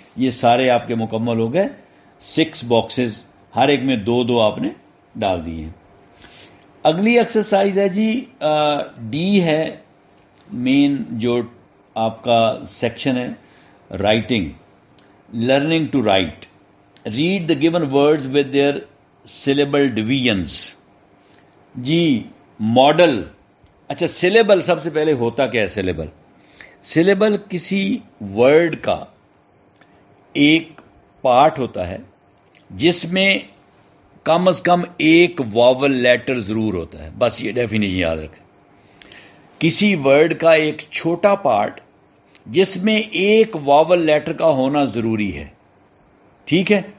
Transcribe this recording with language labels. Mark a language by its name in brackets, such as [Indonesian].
[Urdu] یہ سارے آپ کے مکمل ہو گئے. 6 باکسز، ہر ایک میں 2 آپ نے ڈال دیے ہیں. اگلی ایکسرسائز ہے جی ڈی ہے مین جو آپ کا سیکشن ہے writing. [English] Learning to write. Read the given words with their syllable divisions. [Urdu] جی model. اچھا سلیبل سب سے پہلے ہوتا کیا ہے؟ سلیبل. سلیبل کسی ورڈ کا ایک پارٹ ہوتا ہے جس میں کم از کم ایک واول لیٹر ضرور ہوتا ہے. بس یہ ڈیفینیشن یاد رکھیں. کسی ورڈ کا ایک چھوٹا پارٹ جس میں ایک واول لیٹر کا ہونا ضروری ہے. ٹھیک ہے.